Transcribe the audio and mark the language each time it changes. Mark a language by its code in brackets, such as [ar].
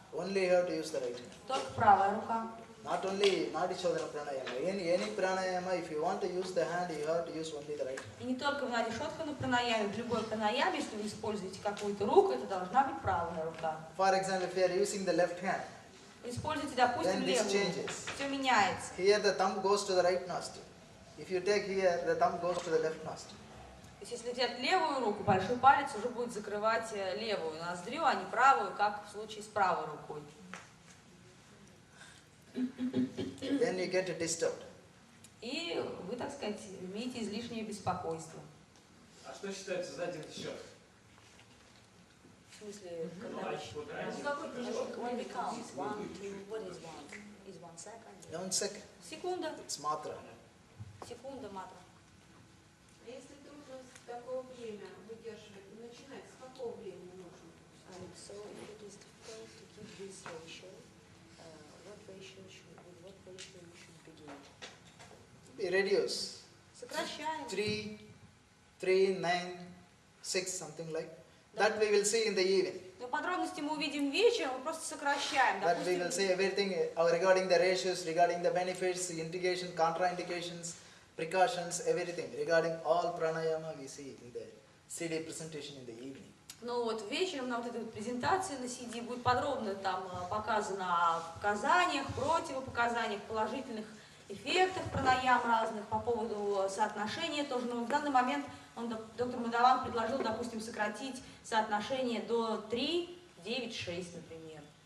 [en] Only you have to use the right hand. [ru] Только правая рука. [en] Not only Nadi Shodhana Pranayama. Any pranayama, if you want to use the hand, you have to use only the right hand. [ru] И не только в Нади Шодхану пранаяме, в любой пранаяме, если вы используете какую-то руку, это должна быть правая рука. [en] For example, if you are using the left hand, [ru] Используйте, допустим, [en] then this [ru] левую. [en] changes. [ru] Все меняется. [en] Here the thumb goes to the right nostril. If you take here, the thumb goes to the left nostril. [ru] То есть если взять левую руку, большой палец уже будет закрывать левую ноздрю, а не правую, как в случае с правой рукой. [en] Then you get disturbed. [ru] И вы, так сказать, имеете излишнее беспокойство. А что считается за один счет? В смысле, когда Ну какой прыжок? [en] When we count, 1, 2, what is 1? is 1 second. 1 second. [ru] Секунда. [en] It's matra. [ru] Секунда, матра. А если трудно такое время выдерживать, начинать с какого времени нужно? [en] So if it is difficult to keep this ratio, with what ratio you should begin? We reduce. [ru] Сокращаем. [en] 3, 9, 6, something like. That we will see in the evening. [ru] Но подробности мы увидим вечером, мы просто сокращаем. [en] That we will see everything regarding the ratios, regarding the benefits, the indication, contraindications, precautions, everything. Regarding all pranayama we see in the CD presentation in the evening. [ru] Ну вот вечером на вот этой вот презентации на CD будет подробно там показано о показаниях, противопоказаниях, положительных эффектах пранаям разных по поводу соотношения тоже. Но в данный момент доктор Мадаван предложил, допустим, сократить соотношение до 3, 9, 6, например.